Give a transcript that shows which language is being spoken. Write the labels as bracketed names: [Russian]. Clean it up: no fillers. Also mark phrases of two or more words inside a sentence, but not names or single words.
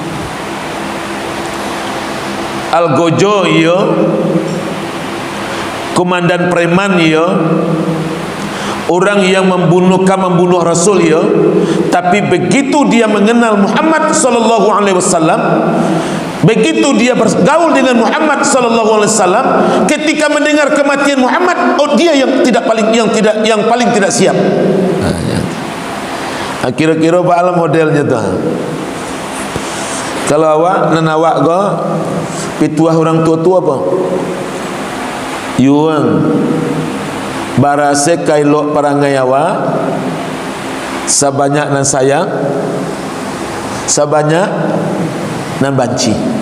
[Indonesian] Al-Gojo iyo komandan preman ya, orang yang membunuh Rasul ya, tapi begitu dia mengenal Muhammad [Arabic] صلى الله عليه وسلم, [Indonesian] begitu dia bergaul dengan Muhammad [Arabic] صلى الله عليه وسلم, [Indonesian] ketika mendengar kematian Muhammad, oh dia yang paling tidak siap. Kira-kira Pak Alam modelnya tu. [Minangkabau] Kalau awak nan awak go pituah orang tua-tua apa? Yuang barase kailok parangai awak sabanyak nan sayang, sabanyak nan banci.